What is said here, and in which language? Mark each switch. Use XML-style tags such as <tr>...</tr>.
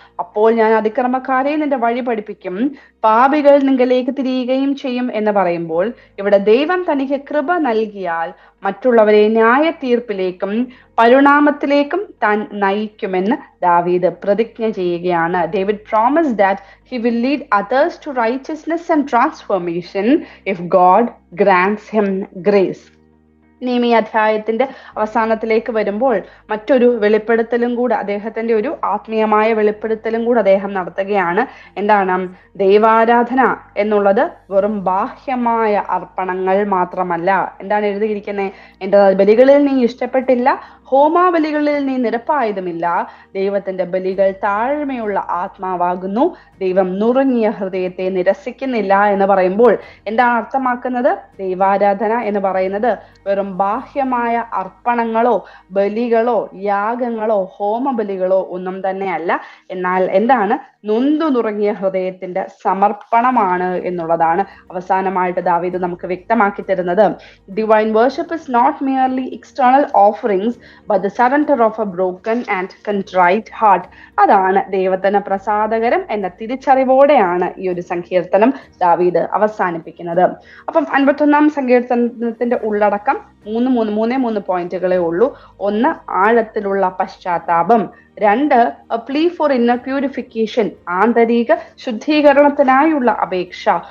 <ml>അപ്പോൾ ഞാൻ അതിക്രമക്കാരെ നിന്റെ വഴി പഠിപ്പിക്കും, പാപികൾ നിങ്കലേക്ക് തിരിയുകയും ചെയ്യും എന്ന് പറയുമ്പോൾ ഇവിടെ ദൈവം തനിക്ക് കൃപ നൽകിയാൽ മറ്റുള്ളവരെ ന്യായ തീർപ്പിലേക്കും പരിണാമത്തിലേക്കും താൻ നയിക്കുമെന്ന് ദാവീദ് പ്രതിജ്ഞ ചെയ്യുകയാണ്.</ml> <en>David promise that he will lead others to righteousness and transformation if God grants him grace.</en> <ml>ഇനിയും ഈ അധ്യായത്തിന്റെ അവസാനത്തിലേക്ക് വരുമ്പോൾ മറ്റൊരു വെളിപ്പെടുത്തലും കൂടെ, അദ്ദേഹത്തിന്റെ ഒരു ആത്മീയമായ വെളിപ്പെടുത്തലും കൂടെ അദ്ദേഹം നടത്തുകയാണ്. എന്താണ്? ദൈവാരാധന എന്നുള്ളത് വെറും ബാഹ്യമായ അർപ്പണങ്ങൾ മാത്രമല്ല. എന്താണ് എഴുതിയിരിക്കുന്നത്? എന്റെ ബലികളിൽ നീ ഇഷ്ടപ്പെട്ടില്ല, ഹോമാബലികളിൽ നീ നിരപ്പായതുമില്ല. ദൈവത്തിന്റെ ബലികൾ താഴ്മയുള്ള ആത്മാവാകുന്നു, ദൈവം നുറുങ്ങിയ ഹൃദയത്തെ നിരസിക്കുന്നില്ല എന്ന് പറയുമ്പോൾ എന്താണ് അർത്ഥമാക്കുന്നത്? ദൈവാരാധന എന്ന് പറയുന്നത് വെറും ബാഹ്യമായ അർപ്പണങ്ങളോ ബലികളോ യാഗങ്ങളോ ഹോമബലികളോ ഒന്നും തന്നെയല്ല. എന്നാൽ എന്താണ്? നൊന്തു നുറങ്ങിയ ഹൃദയത്തിന്റെ സമർപ്പണമാണ് എന്നുള്ളതാണ് അവസാനമായിട്ട് ദാവീദ് നമുക്ക് വ്യക്തമാക്കി തരുന്നത്.</ml> <en>Divine worship is not merely external offerings but the surrender of a broken and contrite heart.</en> <ml>അതാണ് ദൈവത്തിന് പ്രസാദകരം എന്ന തിരിച്ചറിവോടെയാണ് ഈ ഒരു സങ്കീർത്തനം ദാവീദ് അവസാനിപ്പിക്കുന്നത്. അപ്പം 51-ാം സങ്കീർത്തനത്തിന്റെ ഉള്ളടക്കം മൂന്ന് പോയിന്റുകളേ ഉള്ളൂ. ഒന്ന്, ആഴത്തിലുള്ള പശ്ചാത്താപം. രണ്ട്,</ml> <en>a plea for inner purification,</en> <ml>ആന്തരിക ശുദ്ധീകരണത്തിനായുള്ള അപേക്ഷ.</ml>